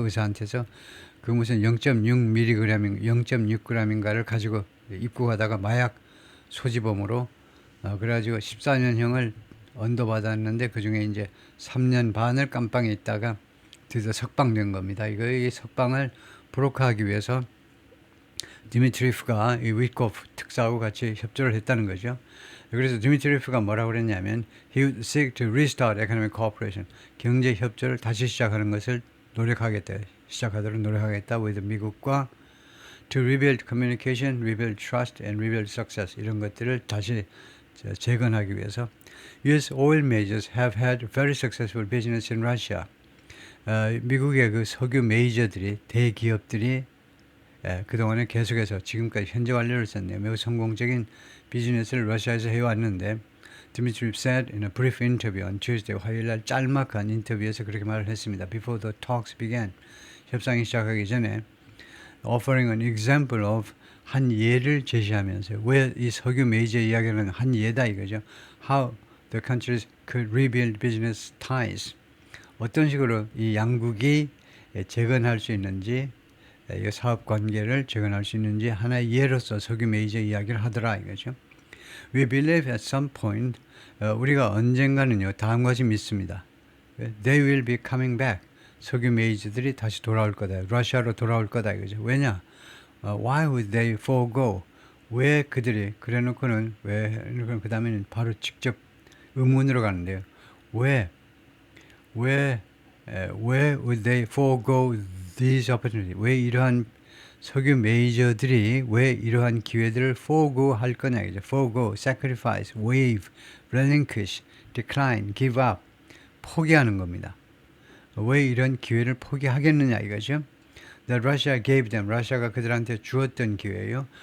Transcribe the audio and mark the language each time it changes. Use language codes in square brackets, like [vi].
[ko] 의사한테서 그 무슨 0.6g인가를 가지고 입국하다가 마약 소지범으로 그래가지고 14년형을 언도받았는데 그 중에 이제 3년 반을 깜빵에 있다가 드디어 석방된 겁니다. 이 석방을 브로커하기 위해서 디미트리프가 이 위코프 특사하고 같이 협조를 했다는 거죠. 그래서 디미트리프가 뭐라고 그랬냐면 [en] he would seek to restart economic cooperation. [ko] 경제 협조를 다시 시작하는 것을 시작하도록 노력하겠다. [en] with 미국과 to rebuild communication, rebuild trust and rebuild success. [ko] 이런 것들을 다시 재건하기 위해서 U.S. [en] oil majors have had very successful business in Russia. [ko] 미국의 그 석유 메이저들이 대기업들이 그동안에 계속해서 지금까지 현재 완료를 썼네요. 매우 성공적인 비즈니스를 러시아에서 해왔는데 [en] Dmitriev said in a brief interview on Tuesday [ko] 화요일날 짤막한 인터뷰에서 그렇게 말을 했습니다. [en] Before the talks began [ko] 협상이 시작하기 전에 [en] offering an example of [ko] 한 예를 제시하면서 왜 이 석유 메이저 이야기는 한 예다 이거죠. [en] How the countries could rebuild business ties. [ko] 어떤 식으로 이 양국이 재건할 수 있는지 이 사업 관계를 재건할 수 있는지 하나의 예로서 석유 메이저 이야기를 하더라 이거죠. [en] We believe at some point [ko] 우리가 언젠가는요 다음과 같이 믿습니다. [en] They will be coming back. [ko] 석유 메이저들이 다시 돌아올 거다. 러시아로 돌아올 거다 이거죠. 왜냐? [en] Why would they forego? [ko] 왜 그들이 그래놓고는 그 다음에는 바로 직접 의문으로 가는데요. [en] 왜 would they forego these opportunities? [ko] 왜 이러한 석유 메이저들이 왜 이러한 기회들을 forego 할 거냐 이죠. [en] forego, sacrifice, waive, relinquish, decline, give up [ko] 포기하는 겁니다. 왜 이런 기회를 포기하겠느냐 이거죠. [en] That Russia gave them, [ko] 러시아가 그들한테 주었던 기회예요.